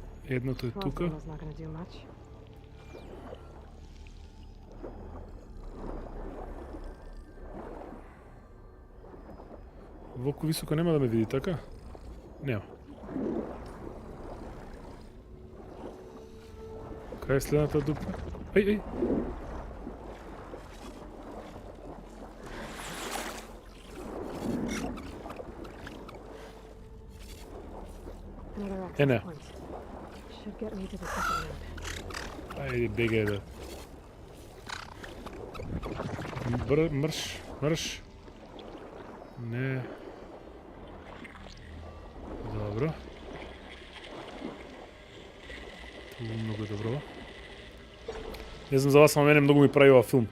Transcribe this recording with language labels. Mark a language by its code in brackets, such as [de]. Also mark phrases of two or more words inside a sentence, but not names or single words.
[mk] Едното е тука. [en] Horizion is not gonna do much. [mk] Волку високо нема да ме види, така? Нема. Кај е следната дупка? Ај! [en] Another Yeah, no. access point. Should get me to the second ramp. [mk] Ајде, бегај да. Мрш. Не. Добро. Многу добро. Не знам за вас, ама мене многу ми прави ова филм.